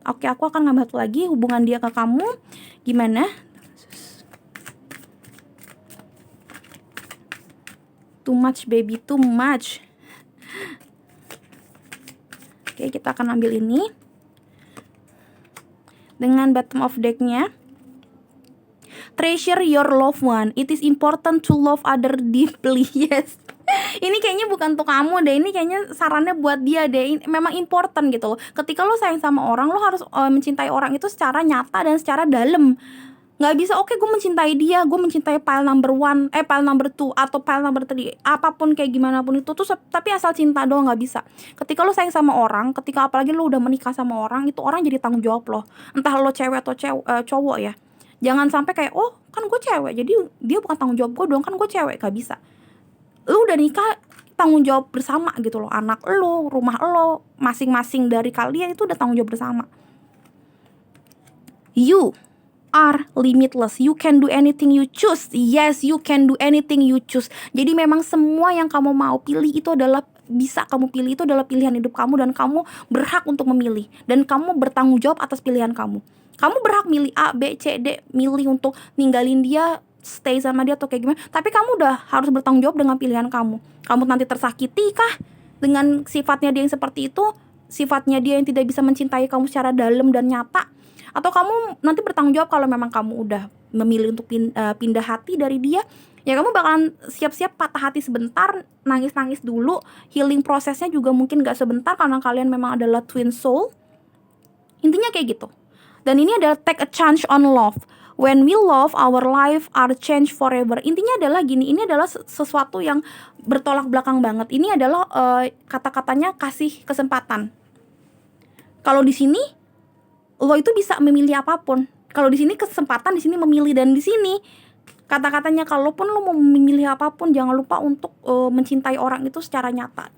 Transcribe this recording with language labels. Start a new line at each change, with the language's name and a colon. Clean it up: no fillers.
Indonesian: Oke, aku akan ngambil satu lagi, hubungan dia ke kamu gimana.
English: Too much baby, too much.
Indonesian: Oke, kita akan ambil ini dengan bottom of deck-nya.
English: Treasure your loved one. It is important to love other deeply. Yes.
Indonesian: Ini kayaknya bukan untuk kamu deh. Ini kayaknya sarannya buat dia deh. Memang important gitu. Ketika lo sayang sama orang, lo harus mencintai orang itu secara nyata dan secara dalam. Nggak bisa oke gue mencintai dia, gue mencintai pile number 1, pile number 2 atau pile number 3, apapun kayak gimana pun itu tuh, tapi asal cinta doang nggak bisa. Ketika lo sayang sama orang, ketika apalagi lo udah menikah sama orang, itu orang jadi tanggung jawab lo. Entah lo cewek atau cowok ya. Jangan sampai kayak oh kan gue cewek jadi dia bukan tanggung jawab gue dong, kan gue cewek. Gak bisa. Lo udah nikah, tanggung jawab bersama gitu loh. Anak lo, rumah lo, masing-masing dari kalian itu udah tanggung jawab bersama.
English: You are limitless. You can do anything you choose. Yes, you can do anything you choose.
Indonesian: Jadi memang semua yang kamu mau pilih itu adalah bisa kamu pilih, itu adalah pilihan hidup kamu dan kamu berhak untuk memilih dan kamu bertanggung jawab atas pilihan kamu. Kamu berhak milih A, B, C, D, milih untuk ninggalin dia, stay sama dia atau kayak gimana. Tapi kamu udah harus bertanggung jawab dengan pilihan kamu. Kamu nanti tersakiti kah dengan sifatnya dia yang seperti itu? Sifatnya dia yang tidak bisa mencintai kamu secara dalam dan nyata? Atau kamu nanti bertanggung jawab kalau memang kamu udah memilih untuk pindah hati dari dia, ya kamu bakalan siap-siap patah hati sebentar, nangis-nangis dulu. Healing prosesnya juga mungkin gak sebentar karena kalian memang adalah twin soul. Intinya kayak gitu.
English: Dan ini adalah take a chance on love. When we love, our life are changed forever.
Indonesian: Intinya adalah gini, ini adalah sesuatu yang bertolak belakang banget. Ini adalah kata-katanya kasih kesempatan. Kalau di sini lo itu bisa memilih apapun. Kalau di sini kesempatan, di sini memilih, dan di sini kata-katanya kalaupun lo mau memilih apapun, jangan lupa untuk mencintai orang itu secara nyata.